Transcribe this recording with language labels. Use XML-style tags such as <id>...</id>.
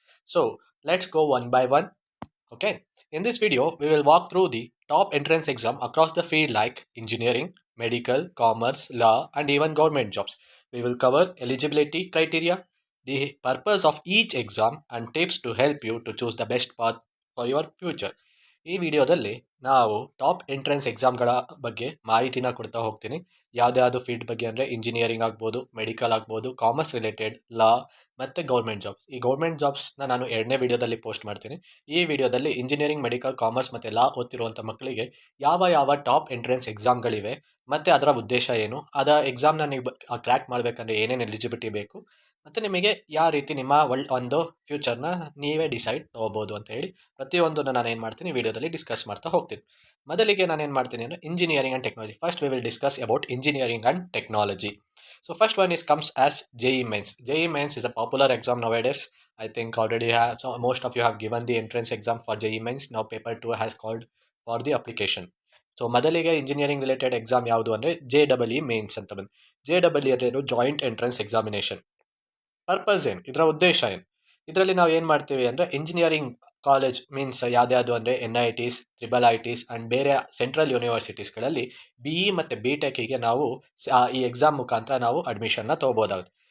<en>So let's go one by one. Okay, in this video, we will walk through the top entrance exam across the field like engineering, medical, commerce, law, and even government jobs. We will cover eligibility criteria, the purpose of each exam, and tips to help you to choose the best path for your future.</en> <kn>ಈ ವಿಡಿಯೋದಲ್ಲಿ ನಾವು top entrance ಎಕ್ಸಾಮ್ಗಳ ಬಗ್ಗೆ ಮಾಹಿತಿನ ಕೊಡ್ತಾ ಹೋಗ್ತೀನಿ. ಯಾವುದ್ಯಾವುದು field ಬಗ್ಗೆ ಅಂದರೆ engineering ಆಗ್ಬೋದು, ಮೆಡಿಕಲ್ ಆಗ್ಬೋದು, ಕಾಮರ್ಸ್ ರಿಲೇಟೆಡ್, ಲಾ ಮತ್ತು ಗೌರ್ಮೆಂಟ್ ಜಾಬ್ಸ್. ಈ ಗೌರ್ಮೆಂಟ್ ಜಾಬ್ಸ್ನ ನಾನು ಎರಡನೇ ವಿಡಿಯೋದಲ್ಲಿ ಪೋಸ್ಟ್ ಮಾಡ್ತೀನಿ. ಈ ವಿಡಿಯೋದಲ್ಲಿ ಇಂಜಿನಿಯರಿಂಗ್, ಮೆಡಿಕಲ್, ಕಾಮರ್ಸ್ ಮತ್ತು ಲಾ ಓದ್ತಿರುವಂಥ ಮಕ್ಕಳಿಗೆ ಯಾವ ಯಾವ ಟಾಪ್ ಎಂಟ್ರೆನ್ಸ್ ಎಕ್ಸಾಮ್ಗಳಿವೆ ಮತ್ತು ಅದರ ಉದ್ದೇಶ ಏನು, ಅದರ ಎಕ್ಸಾಮ್ನ ನೀವು ಕ್ರ್ಯಾಕ್ ಮಾಡಬೇಕಂದ್ರೆ ಏನೇನು ಎಲಿಜಿಬಿಲಿಟಿ ಬೇಕು, ಮತ್ತು ನಿಮಗೆ ಯಾವ ರೀತಿ ನಿಮ್ಮ ಒಂದು ಫ್ಯೂಚರ್ನ ನೀವೇ ಡಿಸೈಡ್ ತೊಗೋಬೋದು ಅಂತ ಹೇಳಿ ಪ್ರತಿಯೊಂದನ್ನು ನಾನು ಏನು ಮಾಡ್ತೀನಿ ವಿಡಿಯೋದಲ್ಲಿ ಡಿಸ್ಕಸ್ ಮಾಡ್ತಾ ಹೋಗ್ತೀನಿ. ಮೊದಲಿಗೆ ನಾನು ಏನು ಮಾಡ್ತೀನಿ ಅಂದರೆ</kn> <en>Engineering and technology. First we will discuss about engineering and technology. So first one is comes as JEE Mains. JEE Mains is a popular exam nowadays. I think already have so most of you have given the entrance exam for JEE Mains. Now paper 2 has called for the application.</en> <kn>So ಮೊದಲಿಗೆ engineering related exam ಯಾವುದು ಅಂದರೆ JEE mains ಅಂತ ಬಂದು. JEE ಅಂದರೆ joint entrance examination. Purpose ಏನು, ಇದರ ಉದ್ದೇಶ ಏನು? ಇದರಲ್ಲಿ ನಾವು ಏನು ಮಾಡ್ತೀವಿ ಅಂದರೆ ಇಂಜಿನಿಯರಿಂಗ್ ಕಾಲೇಜ್ ಮೀನ್ಸ್ ಯಾವ್ದು ಅಂದರೆ NITs, IIITs ಆ್ಯಂಡ್ ಬೇರೆ ಸೆಂಟ್ರಲ್ ಯೂನಿವರ್ಸಿಟೀಸ್ಗಳಲ್ಲಿ BE ಮತ್ತು BTECಗೆ ನಾವು ಈ ಎಕ್ಸಾಮ್ ಮುಖಾಂತರ ನಾವು ಅಡ್ಮಿಷನ್ನ ತೊಗೋಬೋದಾಗುತ್ತೆ.</kn>